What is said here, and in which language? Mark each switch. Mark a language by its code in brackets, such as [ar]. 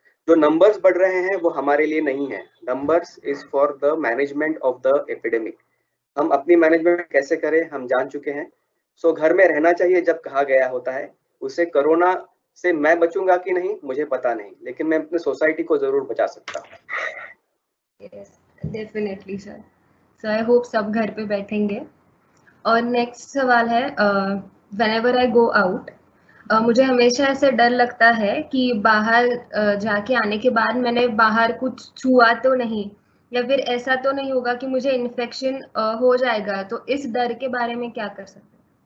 [hi] जो नंबर्स बढ़ रहे हैं वो हमारे लिए नहीं है, [en] Numbers is for the management of the epidemic. [hi] हम अपनी मैनेजमेंट कैसे करें हम जान चुके हैं। सो घर में रहना चाहिए जब कहा गया होता है। उससे कोरोना से मैं बचूंगा कि नहीं मुझे पता नहीं, लेकिन मैं अपने सोसाइटी को जरूर बचा सकता हूँ। [en] Yes, definitely sir. So I hope [hi] सब घर पे बैठेंगे। और नेक्स्ट सवाल है, [en] whenever I go out, [hi] मुझे हमेशा ऐसे डर लगता है कि बाहर जाके आने के बाद मैंने बाहर कुछ छुआ तो नहीं, या फिर ऐसा तो नहीं होगा कि मुझे इन्फेक्शन हो जाएगा, तो इस डर के बारे में क्या कर सकते हैं?